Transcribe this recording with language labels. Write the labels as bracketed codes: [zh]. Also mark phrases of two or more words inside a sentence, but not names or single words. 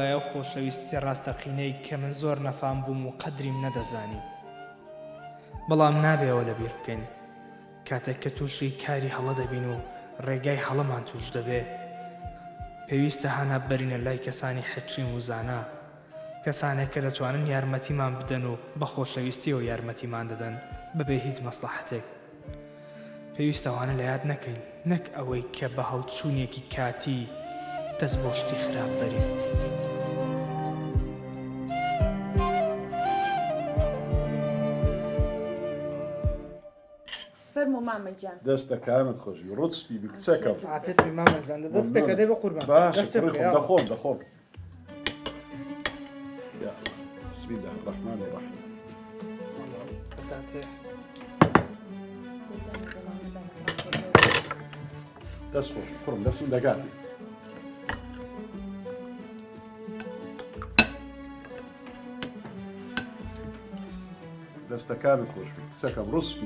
[ckb] لایە و خۆشەویستی ڕاستەقینەی کە من زۆر نەفام بووم و قەدریم نەدەزانی بەڵام نابێەوە لەبیر بکەین کاتێک کە تووشی کاری هەڵە دەبین و ڕێگای هەڵەمان توش دەبێ پێویستە هانا بەرینە لای کەسانی حەقیم و زانا کەسانێک کە دەتوانن یارمەتیمان بدەن و بە خۆشەویستیەوە یارمەتیمان دەدەن بەبێ هیچ مەسلحەتێک پێویستەوانە لە یاد نەکەین نەک ئەوەی کە بە هەڵچوونێکی کاتی دەست بۆ شتی خراپ بەرین فەرموو مامەجان دەستەکانت خۆشی ڕوتسپی بکچەکەم عافێت بی مامەجان دەست پێکە دەی بە قوربان باشە دەخۆم يا [ar] بسم الله الرحمن الرحيم [ckb] دەست خۆش کوڕم دەست من دەگاتی دەستەکانت خۆش بی کچەکەم ڕوسپی